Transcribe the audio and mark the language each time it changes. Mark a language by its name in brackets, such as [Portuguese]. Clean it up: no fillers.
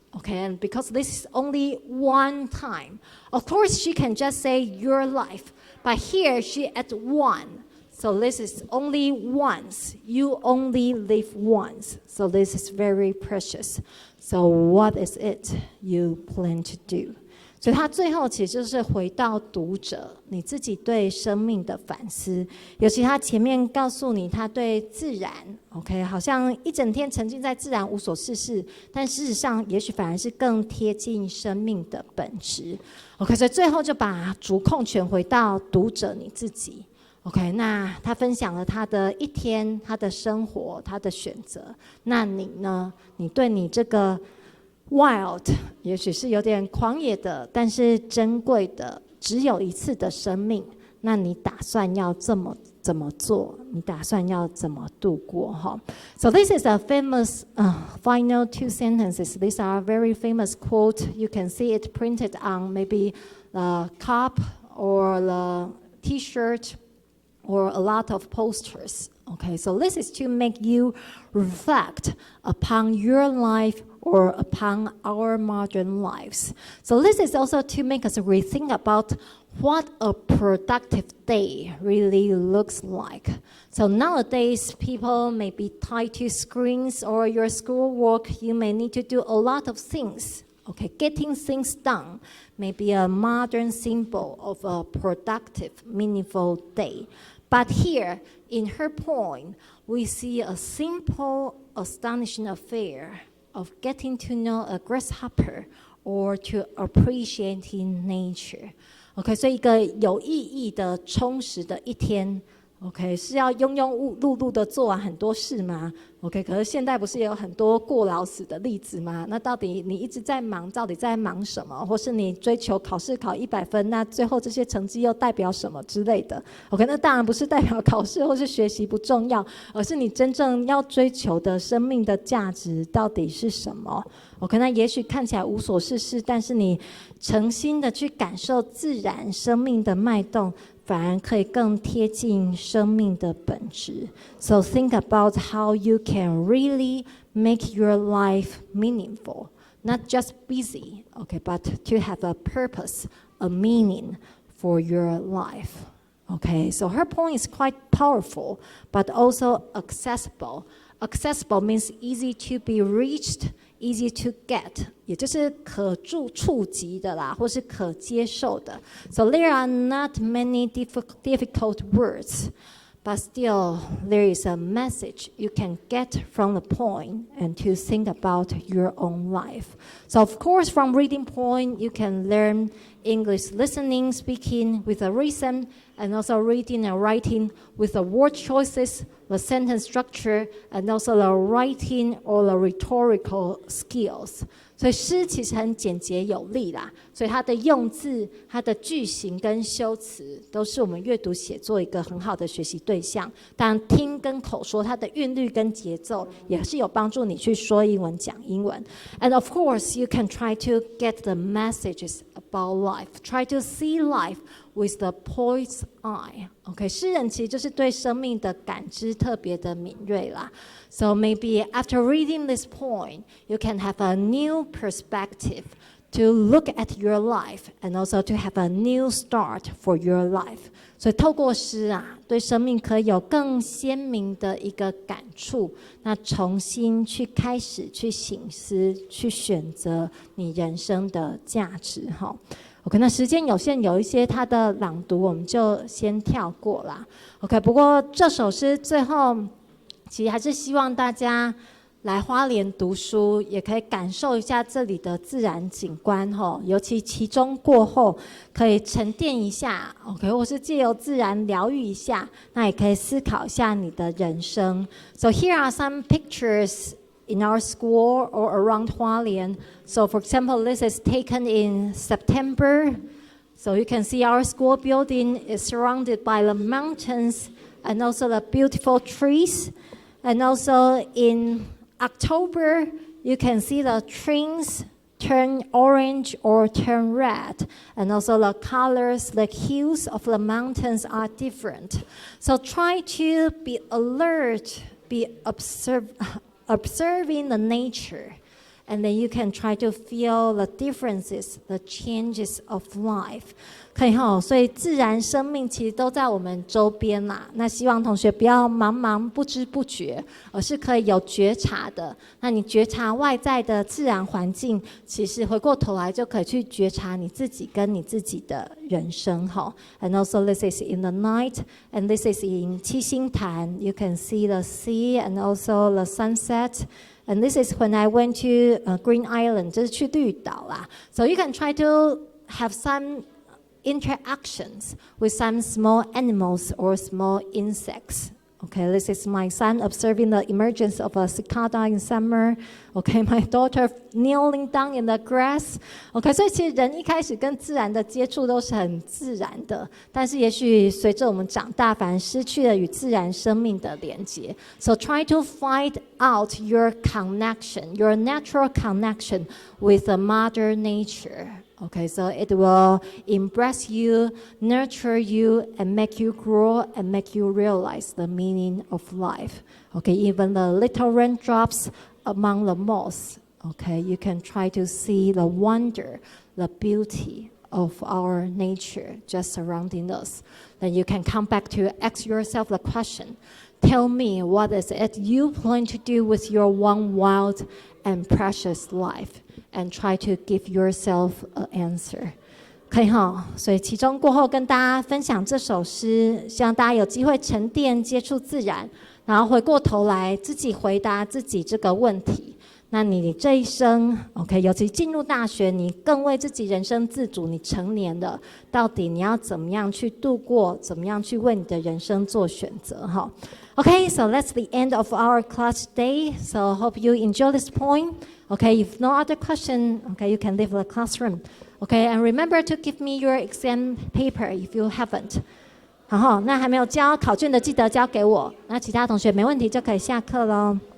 [English] Okay, and because this is only one time, of course she can just say your life, but here she adds one. So this is only once. You only live once. So this is very precious. So what is it you plan to do? [Chinese] 所以他最后其实就是回到读者你自己对生命的反思，尤其他前面告诉你他对自然 OK 好像一整天沉浸在自然无所事事，但事实上也许反而是更贴近生命的本质 OK 所以最后就把主控权回到读者你自己 OK 那他分享了他的一天，他的生活，他的选择，那你呢？你对你这个wild 也许是有点狂野的，但是珍贵的，只有一次的生命，那你打算要怎么做？你打算要怎么度过？ [English] 哈 So this is a famous final two sentences. These are very famous quote. You can see it printed on maybe the cup or the T-shirt or a lot of posters. Okay, so this is to make you reflect upon your life or upon our modern lives. So this is also to make us rethink about what a productive day really looks like. So nowadays, people may be tied to screens or your schoolwork. You may need to do a lot of things. Okay, getting things done may be a modern symbol of a productive, meaningful day. But here, in her point, we see a simple, astonishing affair of getting to know a grasshopper or to appreciating nature. [Chinese] OK， 所以一个有意义的、充实的一天 ，OK， 是要庸庸碌碌的做完很多事吗 ？OK， 可是现在不是也有很多过劳死的例子吗？那到底你一直在忙，到底在忙什么？或是你追求考试考100分，那最后这些成绩又代表什么之类的 ？OK， 那当然不是代表考试或是学习不重要，而是你真正要追求的生命的价值到底是什么 ？OK， 那也许看起来无所事事，但是你诚心的去感受自然生命的脉动，反而可以更贴近生命的本质。 [English] So think about how you can really make your life meaningful, not just busy, okay, but to have a purpose, a meaning for your life. Okay, so her point is quite powerful, but also accessible. Accessible means easy to be reached, easy to get, [Chinese] 也就是可触及的啦，或是可接受的。 [English] So there are not many difficult words, but still there is a message you can get from the poem and to think about your own life. So of course, from reading poem, you can learn English listening, speaking with a reason, and also reading and writing with the word choices, the sentence structure, and also the writing or the rhetorical skills. [Chinese] 所以诗其实很简洁有力啦，所以它的用字、它的句型跟修辞都是我们阅读写作一个很好的学习对象。当然，听跟口说，它的韵律跟节奏也是有帮助你去说英文、讲英文。 [English] And of course, you can try to get the messages about life. Try to see life with the poised eye. [Chinese] OK， 诗人其实就是对生命的感知特别的敏锐啦。 [English] So maybe after reading this poem, you can have a new perspective to look at your life and also to have a new start for your life. [Chinese] 所以透过诗啊，对生命可以有更鲜明的一个感触，那重新去开始去省思，去选择你人生的价值哈。 OK， 那时间有限，有一些它的朗读我们就先跳过啦。 OK， 不过这首诗最后其实还是希望大家来花莲读书，也可以感受一下这里的自然景观吼，尤其其中过后可以沉淀一下 ，OK， 或是借由自然疗愈一下，那也可以思考一下你的人生。 [English] So here are some pictures in our school or around Hualien. So for example, this is taken in September. So you can see our school building is surrounded by the mountains and also the beautiful trees. And also in October, you can see the trees turn orange or turn red. And also the colors, the hues of the mountains are different. So try to be alert, be observing the nature. And then you can try to feel the differences, the changes of life. [Chinese] 可以哈，所以自然生命其实都在我们周边啦。那希望同学不要茫茫不知不觉，而是可以有觉察的。那你觉察外在的自然环境，其实回过头来就可以去觉察你自己跟你自己的人生哈。 [English] And also this is in the night, and this is in 七星潭. You can see the sea and also the sunset. And this is when I went to Green Island, [Chinese] 就是去绿岛啦。 [English] So you can try to have some interactions with some small animals or small insects. Okay, this is my son observing the emergence of a cicada in summer. Okay, my daughter kneeling down in the grass. [Chinese] Okay, 所以其实人一开始跟自然的接触都是很自然的，但是也许随着我们长大，反而失去了与自然生命的连接。 [English] So try to find out your connection, your natural connection with the mother nature. Okay, so it will embrace you, nurture you, and make you grow and make you realize the meaning of life. Okay, even the little raindrops among the moss. Okay, you can try to see the wonder, the beauty of our nature just surrounding us. Then you can come back to ask yourself the question, tell me what is it you plan to do with your one wild and precious life? And try to give yourself an answer. [Chinese] 可以哈，所以其中过后跟大家分享这首诗，希望大家有机会沉淀接触自然，然后回过头来自己回答自己这个问题。那你这一生 ，OK， 尤其进入大学，你更为自己人生自主，你成年了，到底你要怎么样去度过，怎么样去为你的人生做选择哈。 [English] Okay, so that's the end of our class today. So hope you enjoy this point. Okay, if no other question, okay, you can leave the classroom. Okay, and remember to give me your exam paper if you haven't. [Chinese] 然后，那还没有交考卷的，记得交给我。那其他同学没问题就可以下课喽。